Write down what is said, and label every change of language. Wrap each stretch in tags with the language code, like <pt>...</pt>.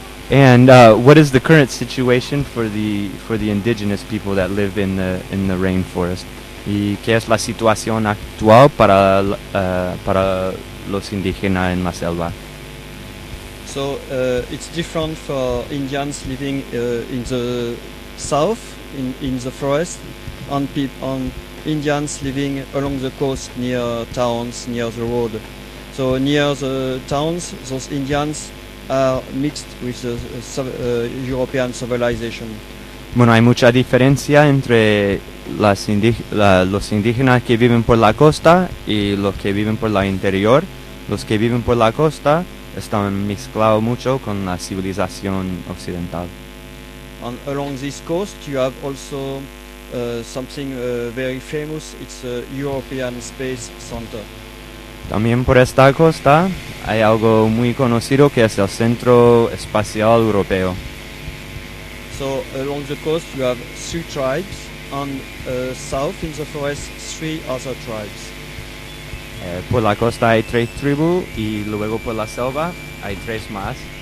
<en>And what is the current situation for the indigenous people that live in the rainforest?</en> <es>¿Y qué es la situación actual para los indígenas en la selva?</es> <en>So it's different for Indians living in the south in the forest, and on Indians living along the coast near towns, near the road. So near the towns, those Indians are mixed with the European civilization.</en> <es>Bueno, hay mucha diferencia entre los indígenas que viven por la costa y los que viven por la interior. Los que viven por la costa están mezclados mucho con la civilización occidental.</es> <en>And along this coast you have also something very famous, it's a European Space Center.</en> <es>También por esta costa hay algo muy conocido que es el Centro Espacial Europeo.</es> <en>So along the coast you have 3 tribes, and south in the forest 3 other tribes.</en> <es>Por la costa hay 3 tribus y luego por la selva hay 3 más.</es>